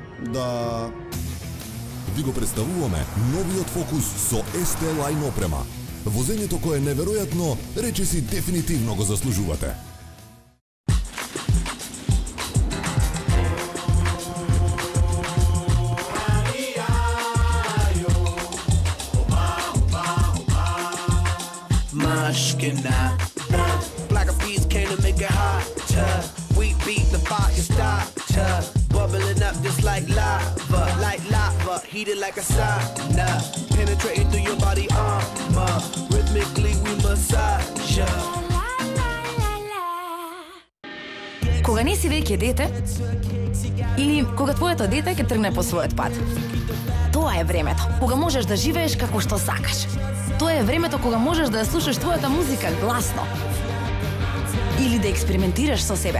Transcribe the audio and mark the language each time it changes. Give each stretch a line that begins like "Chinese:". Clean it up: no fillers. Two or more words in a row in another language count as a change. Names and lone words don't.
Macedonian: Да. Ви го представуваме новиот Фокус со ST Line опрема. Возењето кое е неверојатно, речиси дефинитивно го заслужувате.
English: Mushkina, Black Eyed Peas came to make it hot. We beat the fire starter, bubbling up just like lava, heated like a sauna, penetrating through your body armor. Rhythmically we massage ya.
Macedonian: Кога не си веќе дете, или кога твоето дете ќе тргне по својот пат. Тоа е времето кога можеш да живееш како што сакаш. Тоа е времето кога можеш да ја слушаш твојата музика гласно. Или да експериментираш со себе.